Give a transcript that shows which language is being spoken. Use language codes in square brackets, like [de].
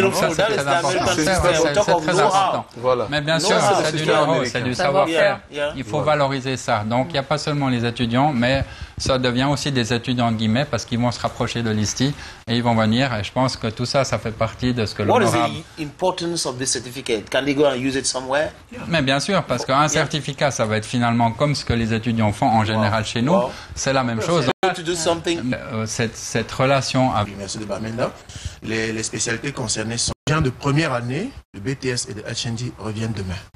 [fr] Donc ça, c'est très important. C'est très important. Voilà. Mais bien sûr, c'est du know-how, c'est du savoir-faire. Il faut valoriser ça. Donc, il n'y a pas seulement les étudiants, mais ça devient aussi des étudiants, entre guillemets, parce qu'ils vont se rapprocher de l'ISTI et ils vont venir. Et je pense que tout ça, ça fait partie de ce que l'honorable... [en] What is the importance of this certificate? Can they go and use it somewhere? [fr] Mais bien sûr, parce qu'un certificat, ça va être finalement comme ce que les étudiants font en général chez nous. C'est la même chose. Cette relation avec de Bamenda, les spécialités concernées sont gens de première année, le BTS et de HND reviennent demain.